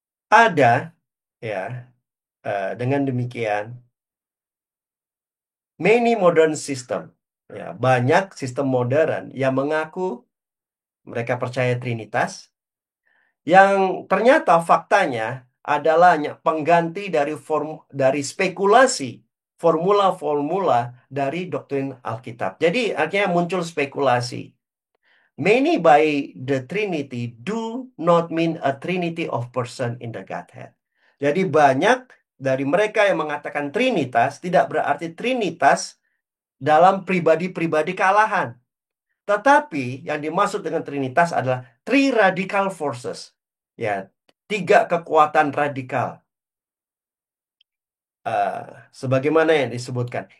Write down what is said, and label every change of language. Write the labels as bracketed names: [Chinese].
[Indonesian] Ada, ya, dengan demikian, [English] many modern system, [Indonesian] ya, banyak sistem modern yang mengaku mereka percaya Trinitas, yang ternyata faktanya adalah hanya pengganti dari spekulasi formula-formula dari doktrin Alkitab. Jadi akhirnya muncul spekulasi. [English] Many by the Trinity do not mean a Trinity of person in the Godhead. [Indonesian] Jadi banyak dari mereka yang mengatakan Trinitas tidak berarti Trinitas dalam pribadi-pribadi kealahan. Tetapi yang dimaksud dengan Trinitas adalah [English] three radical forces. [Indonesian] Ya, tiga kekuatan radikal. Eh, Sebagaimana yang disebutkan.